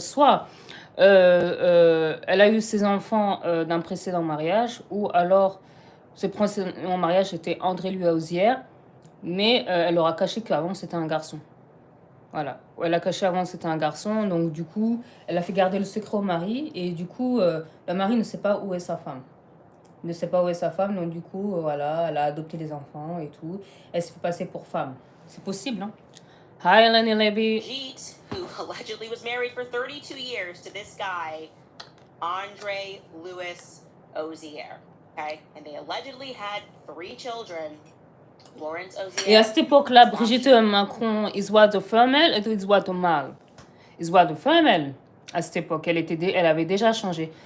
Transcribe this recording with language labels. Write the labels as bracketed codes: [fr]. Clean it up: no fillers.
[fr] Soit elle a eu ses enfants d'un précédent mariage, ou alors ce précédent mariage était André-Louis Ozière, mais elle aura caché qu'avant c'était un garçon. Voilà, elle a caché avant que c'était un garçon, donc du coup, elle a fait garder le secret au mari, et du coup, le mari ne sait pas où est sa femme. Il ne sait pas où est sa femme, donc du coup, voilà, elle a adopté les enfants et tout. Elle s'est fait passer pour femme. C'est possible, hein? Hi, Eleni Levy. [en] Brigitte, who allegedly was married for 32 years to this guy, André Louis Ozière, okay? And they allegedly had 3 children. [fr] Et à cette époque-là, Brigitte Macron, il voit de femelle et il voit de mâle. Il voit de femelle. À cette époque, elle avait déjà changé.